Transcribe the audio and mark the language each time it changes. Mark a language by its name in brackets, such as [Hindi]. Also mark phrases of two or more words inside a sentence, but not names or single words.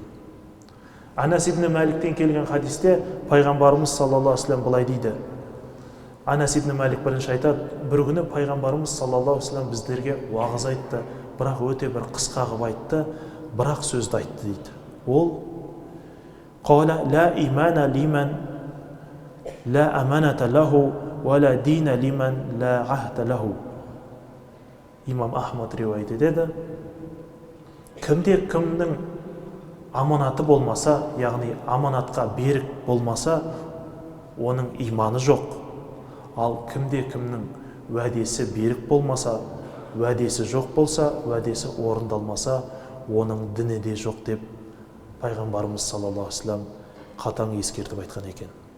[Kazakh] Анас ибн Маликтен келген хадисте пайғамбарымыз [Arabic] صلى الله عليه وسلم [Kazakh] былай дейді. Анас ибн Малик бірінші айтады, бір күні пайғамбарымыз [Arabic] صلى الله عليه وسلم [Kazakh] біздерге уағыз айтты, бірақ өте бір қысқа қылып айтты, бірақ сөзді айтты дейді. [Arabic] Ол قال لا إيمان لمن لا أمانة له ولا دين لمن لا عهد له. [Kazakh] Имам Ахмад риуаят етеді. Кімде кімнің аманаты болмаса, яғни аманатқа берік болмаса, оның иманы жоқ. Ал кімде кімнің уәдесі берік болмаса, уәдесі жоқ болса, уәдесі орындалмаса, оның діні де жоқ деп пайғамбарымыз [Arabic] صلى الله عليه وسلم [Kazakh] қатаң ескертіп айтқан екен.